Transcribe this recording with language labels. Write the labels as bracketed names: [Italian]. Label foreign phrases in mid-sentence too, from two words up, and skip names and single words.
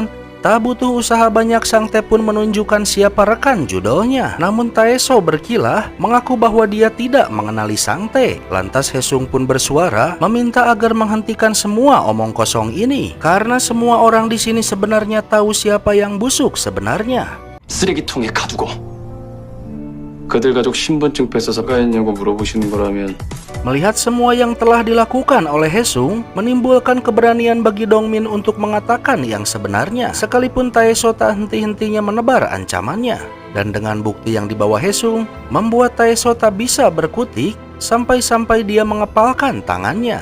[Indonesian] Tak butuh usaha banyak, Sang-tae pun menunjukkan siapa rekan judonya. Namun Taeso berkilah mengaku bahwa dia tidak mengenali Sang-tae. Lantas Haesung pun bersuara meminta agar menghentikan semua omong kosong ini karena semua orang di sini sebenarnya tahu siapa yang busuk sebenarnya. [Korean] 쓰레기통에 가두고 그들 가족 신분증 뺏어서 까였냐고 물어보시는 거라면. [Indonesian] Melihat semua yang telah dilakukan oleh Haesung menimbulkan keberanian bagi Dongmin untuk mengatakan yang sebenarnya, sekalipun Taeso tak henti-hentinya menebar ancamannya. Dan dengan bukti yang dibawa Haesung membuat Taeso tak bisa berkutik sampai-sampai dia mengepalkan tangannya.